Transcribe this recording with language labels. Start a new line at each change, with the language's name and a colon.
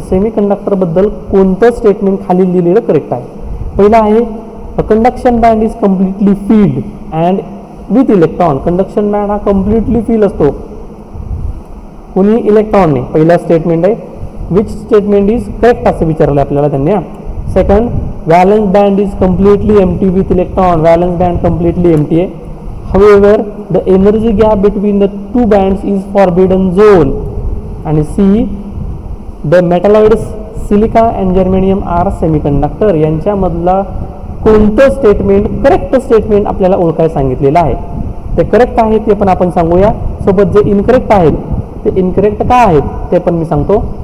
Marathi: Semiconductor बद्दल कोणतं statement खाली दिलेलं करेक्ट आहे?
English: पहिला आहे, conduction band is completely filled and with electron.
Marathi: Conduction band हा कम्प्लिटली फील असतो, कोणी इलेक्ट्रॉन नाही. पहिला स्टेटमेंट आहे.
English: which statement is correct
Marathi: असं विचारलं आपल्याला त्यांनी. Second,
English: valence band is completely empty with electron, valence band completely empty. However, the energy gap between the two bands is forbidden zone. And C, the metalloids silica and germanium are semiconductor.
Marathi: यांच्यामधला कोणतं statement correct statement आपल्याला ओळखायला सांगितलेलं आहे. ते correct आहे ते पण आपण सांगूया, सोबत जे इनकरेक्ट आहेत ते इनकरेक्ट का आहेत ते पण मी सांगतो.